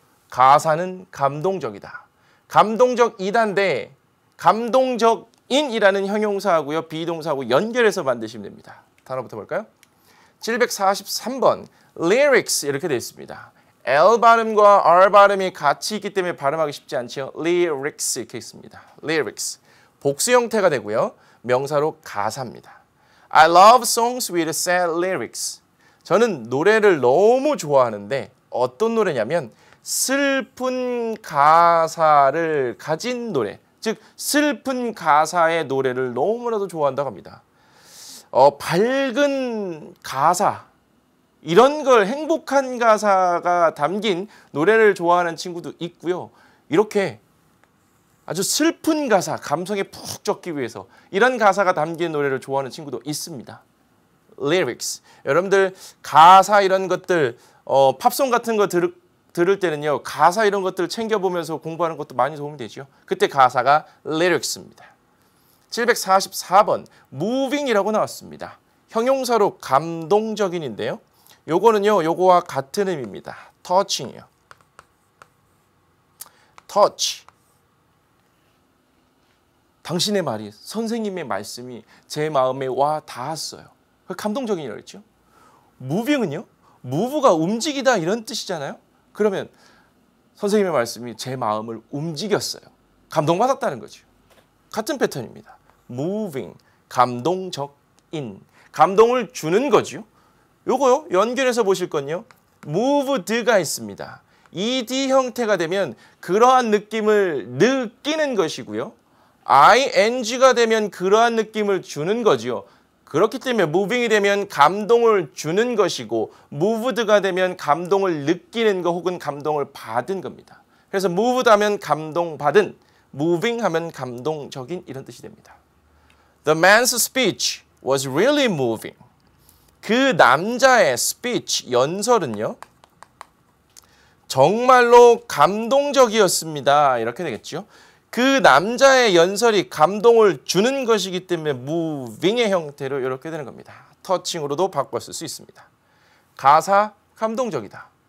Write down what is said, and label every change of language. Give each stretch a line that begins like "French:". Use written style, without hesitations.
Korean: 가사는 감동적이다. 감동적이다인데 감동적인이라는 형용사하고요. 비동사하고 연결해서 만드시면 됩니다. 단어부터 볼까요? 743번 lyrics 이렇게 되어 있습니다. L 발음과 R 발음이 같이 있기 때문에 발음하기 쉽지 않죠. lyrics 이렇게 있습니다. lyrics. 복수 형태가 되고요. 명사로 가사입니다.
English: I love songs with sad lyrics.
Korean: 저는 노래를 너무 좋아하는데 어떤 노래냐면 슬픈 가사를 가진 노래. 즉 슬픈 가사의 노래를 너무나도 좋아한다고 합니다. 밝은 가사. 이런 걸 행복한 가사가 담긴 노래를 좋아하는 친구도 있고요. 이렇게 아주 슬픈 가사, 감성에 푹 젖기 위해서 이런 가사가 담긴 노래를 좋아하는 친구도 있습니다.
English: lyrics.
Korean: 여러분들 가사 이런 것들, 팝송 같은 거 들을 때는요. 가사 이런 것들 챙겨보면서 공부하는 것도 많이 도움이 되죠. 그때 가사가 lyrics입니다. 744번 moving이라고 나왔습니다. 형용사로 감동적인인데요. 요거는요, 요거와 같은 의미입니다. touching이요. touch. 당신의 말이, 선생님의 말씀이 제 마음에 와 닿았어요. 감동적이라고 했죠. moving은요, move가 움직이다 이런 뜻이잖아요. 그러면 선생님의 말씀이 제 마음을 움직였어요. 감동받았다는 거죠. 같은 패턴입니다. moving, 감동적인, 감동을 주는 거죠. 요거요, 연결해서 보실 건요, moved가 있습니다. ed 형태가 되면 그러한 느낌을 느끼는 것이고요. ing가 되면 그러한 느낌을 주는 거지요. 그렇기 때문에 moving이 되면 감동을 주는 것이고 moved가 되면 감동을 느끼는 거 혹은 감동을 받은 겁니다. 그래서 moved 하면 감동받은, moving 하면 감동적인 이런 뜻이 됩니다.
English: The man's speech was really moving.
Korean: 그 남자의 speech, 연설은요, 정말로 감동적이었습니다. 이렇게 되겠죠. 그 남자의 연설이 감동을 주는 것이기 때문에 moving의 형태로 이렇게 되는 겁니다. 터칭으로도 바꿨을 수 있습니다. 가사, 감동적이다.